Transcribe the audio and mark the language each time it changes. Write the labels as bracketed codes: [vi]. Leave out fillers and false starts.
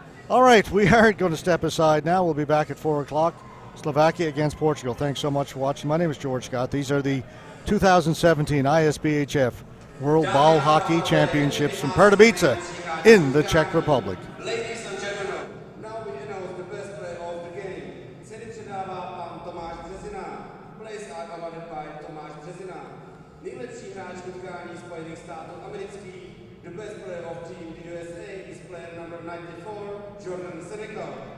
[en] All right, we are going to step aside now. We'll be back at 4 o'clock. Slovakia against Portugal. Thanks so much for watching. My name is George Scott. These are the 2017 ISBHF World Ball Hockey Championships from Pardubice in the Czech Republic. Ladies and gentlemen, now we announce the best player of the game. [cs] Ceny předává pan Tomáš Březina. [en] Plays are awarded by Tomáš Březina. [cs] Nejlepší hráč utkání Spojených států amerických. [en] The best player of team USA is player number 94, Jordan Senegal.